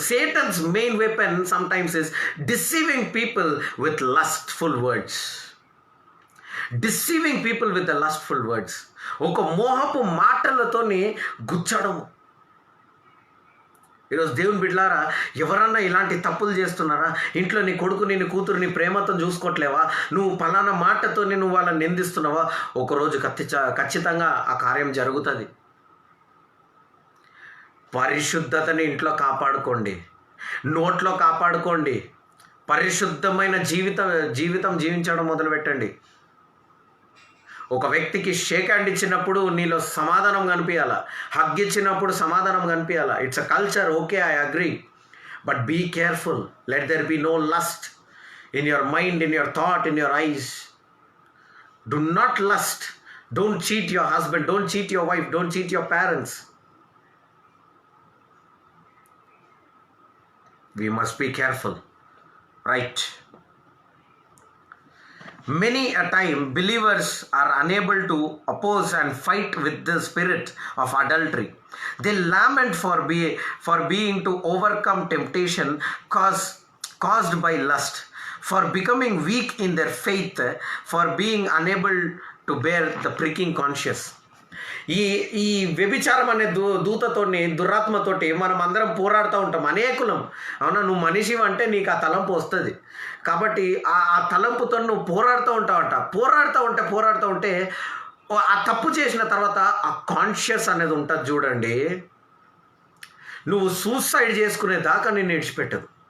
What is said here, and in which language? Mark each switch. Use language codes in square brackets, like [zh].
[en] Satan's main weapon sometimes is deceiving people with lustful words. Deceiving people with the lustful words. [te] ఒక మోహపు మాటలతోని గుచ్చడము. ఈరోజు దేవుని బిడ్డలారా, ఎవరన్నా ఇలాంటి తప్పులు చేస్తున్నారా? ఇంట్లో నీ కొడుకుని, నీ కూతురుని ప్రేమతో చూసుకోవట్లేవా? నువ్వు పలానా మాటతో నువ్వు వాళ్ళని నిందిస్తున్నావా? ఒకరోజు ఖచ్చితంగా ఆ కార్యం జరుగుతుంది. పరిశుద్ధతని ఇంట్లో కాపాడుకోండి, నోట్లో కాపాడుకోండి. పరిశుద్ధమైన జీవితం జీవించడం మొదలుపెట్టండి. ఒక వ్యక్తికి షేక్ హ్యాండ్ ఇచ్చినప్పుడు నీలో సమాధానం కనిపించాలా, హగ్ ఇచ్చినప్పుడు సమాధానం కనిపించాలా. [en] It's a culture, okay, I agree. But be careful. Let there be no lust in your mind, in your thought, in your eyes. Do not lust. Don't cheat your husband, don't cheat your wife, don't cheat your parents. We must be careful, right? Many a time believers are unable to oppose and fight with the spirit of adultery. They lament for being to overcome temptation caused by lust, for becoming weak in their faith, for being unable to bear the pricking conscience. [te] ఈ వ్యభిచారం అనే దూతతోని, దురాత్మతోటి మనం అందరం పోరాడుతూ ఉంటాం, అనేకులం. అవునా, నువ్వు మనిషి అంటే నీకు ఆ తలంపు వస్తుంది. కాబట్టి ఆ తలంపుతో నువ్వు పోరాడుతూ ఉంటావంట. పోరాడుతూ ఉంటే ఆ తప్పు చేసిన తర్వాత ఆ కాన్షియస్ అనేది ఉంటుంది చూడండి, నువ్వు సూసైడ్ చేసుకునే దాకా నేను విడిచిపెట్టదు.